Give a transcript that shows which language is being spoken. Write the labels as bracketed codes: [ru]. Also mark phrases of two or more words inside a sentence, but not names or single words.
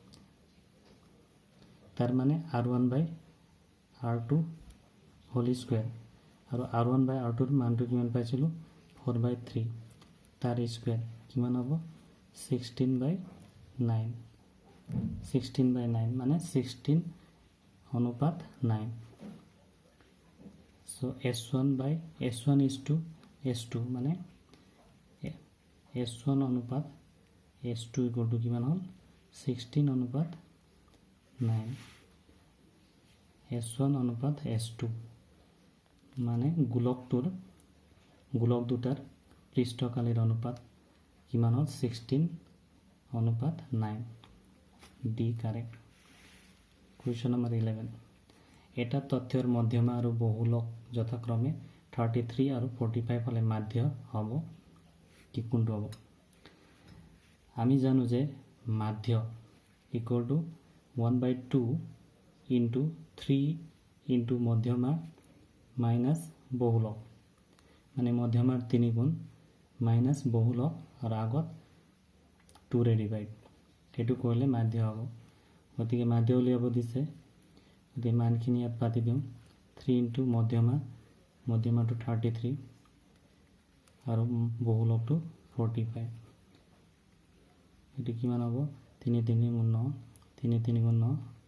[as] তার মানে r1 বাই r2 হোল স্কয়াৰ আৰু r1 বাই r2 ৰ মানটো কিমান পাইছিলো 4 বাই 3 তাৰ স্কয়াৰ কিমান হ'ব 16 বাই 9 16 বাই 9 মানে 16 অনুপাত 9 [en] so s1 by s1 is to s2 [as] মানে s1 অনুপাত s2 [en] equal to [as] কিমান হল 16 অনুপাত 9 s1 অনুপাত s2 মানে গোলক দুটাৰ পৃষ্ঠকালীৰ অনুপাত কিমান হল 16 অনুপাত 9 [en] the correct question number 11 [as] এটা তথ্যৰ মধ্যমা আৰু বহুলক যথাক্ৰমে 33 আৰু 45 হলে মাধ্য হ'ব কি কোনটো হ'ব আমি জানো যে মাধ্য ইকুয়াল [en] to 1/2 into 3 into [as] মধ্যমা মাইনাস বহুলক মানে মধ্যমাৰ 3 গুণ মাইনাস বহুলক আৰু আগত 2 ৰে ডিভাইড এটো কৰিলে মাধ্য হ'ব গতিকে মাধ্য উলিয়াব দিছে গতিকে মানখিনি ইয়াত পাতি দিম 3 into মধ্যমাটো 33 আৰু বহুলকটো 45 এটো কিমান হ'ব 3 3 গুণ 9 3 3 গুণ 9